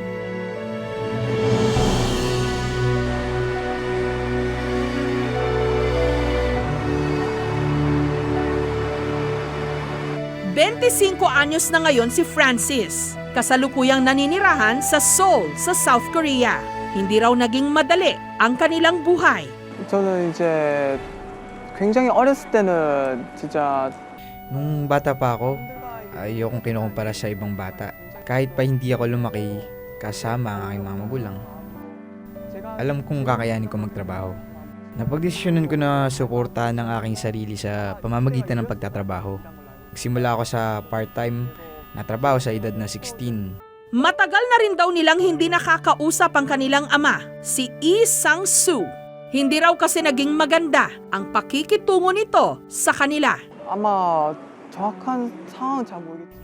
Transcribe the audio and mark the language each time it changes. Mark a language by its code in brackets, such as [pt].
[tl] ₱25 anyos na ngayon si Francis. Kasalukuyang naninirahan sa Seoul, sa South Korea. Hindi raw naging madali ang kanilang buhay. [ko] 저는 이제 굉장히 어렸을 때는 진짜 [tl] Nung bata pa ako, ayokong kinukumpara sa ibang bata. Kahit pa hindi ako lumaki kasama ang aking mga magulang. Alam kong kakayanin ko magtrabaho. Napagdesisyonan ko na suportahan ang aking sarili sa pamamagitan ng pagtatrabaho. Nagsimula ako sa part-time na trabaho sa edad na 16. Matagal na rin daw nilang hindi nakakausap ang kanilang ama, si Lee Sang-soo. Hindi raw kasi naging maganda ang pakikitungo nito sa kanila. [ko] 아마 정확한 상황은 잘 모르겠지만